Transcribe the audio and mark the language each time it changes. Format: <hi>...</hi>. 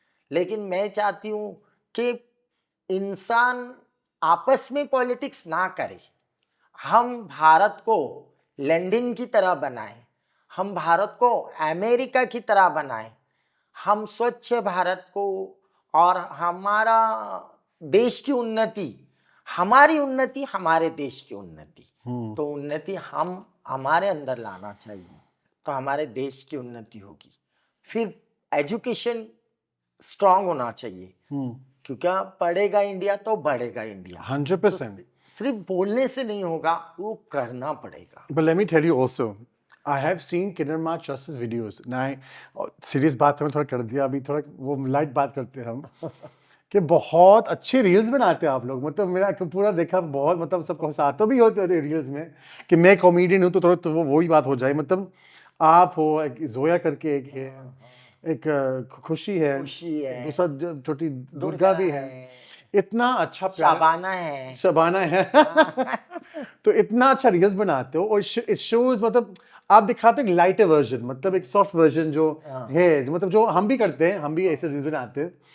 <hi>लेकिन मैं चाहती हूँ कि इंसान आपस में पॉलिटिक्स ना करे, हम भारत को लंदन की तरह बनाएं, हम भारत को अमेरिका की तरह बनाएं, हम स्वच्छ भारत को, और हमारा देश की उन्नति, हमारी उन्नति हमारे देश की उन्नति, तो उन्नति हम हमारे अंदर लाना चाहिए, तो हमारे देश की उन्नति होगी। फिर एजुकेशन स्ट्रांग होना चाहिए, क्योंकि पढ़ेगा इंडिया तो बढ़ेगा इंडिया। 100%. सिर्फ बोलने से नहीं होगा, वो करना पड़ेगा।</hi> <en>But let me tell you also, I have seen Kiran Mark Justice videos.</en> <hi>Now, serious बात हमें थोड़ा कर दिया, अभी थोड़ा वो लाइट बात करते हैं हम कि बहुत अच्छे रील्स बनाते हैं आप लोग। मतलब मेरा पूरा देखा, बहुत मतलब सबको हंसाते भी होते हैं रील्स में कि मैं कॉमेडियन हूँ, तो थोड़ा तो वो ही बात हो जाए। मतलब आप हो, एक जोया करके एक है, एक खुशी है, दूसरा छोटी दुर्गा भी है, इतना अच्छा शबाना है तो इतना अच्छा रील्स बनाते हो, और</hi> <en>it shows,</en> <hi>मतलब आप दिखाते हो एक लाइटर वर्जन, मतलब एक सॉफ्ट वर्जन जो है, मतलब जो हम भी करते हैं, हम भी ऐसे रील्स बनाते हैं।</hi>